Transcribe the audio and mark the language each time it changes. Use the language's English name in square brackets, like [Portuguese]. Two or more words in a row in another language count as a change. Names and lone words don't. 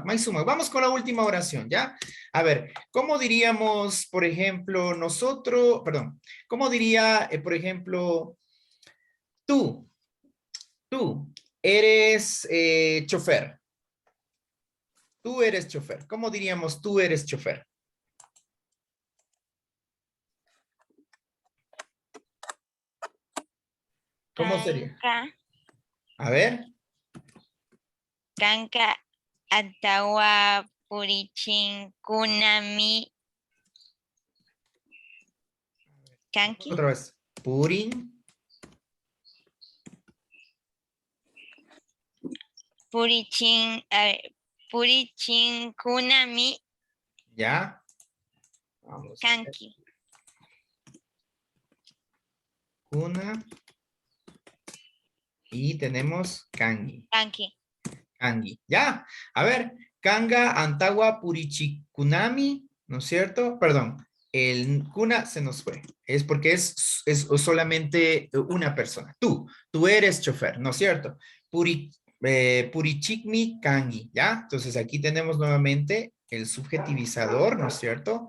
[Spanish] Vamos con la última oración, ¿ya? A ver, ¿cómo diríamos, por ejemplo, cómo diría, por ejemplo, tú eres chofer? Tú eres chofer. ¿Cómo diríamos tú eres chofer? ¿Cómo sería? A ver. [Quechua] Kanka atawa purichin kunami kanki. [Spanish] Otra vez. Purin. [Quechua] Purichin kunami [Spanish] Ya. Vamos. [Quechua] kanki. Kuna. [Spanish] Y tenemos kangi. [Quechua] Kangi. [Spanish] Ya. A ver. [Quechua] Kanga, Antawa, Purichikunami, [Spanish] ¿no es cierto? Perdón. El kuna se nos fue. Es porque es solamente una persona. Tú eres chofer, ¿no es cierto? [Quechua] Purichikmi kangi, ¿ya? [Spanish] Entonces aquí tenemos nuevamente el subjetivizador, ¿no es cierto?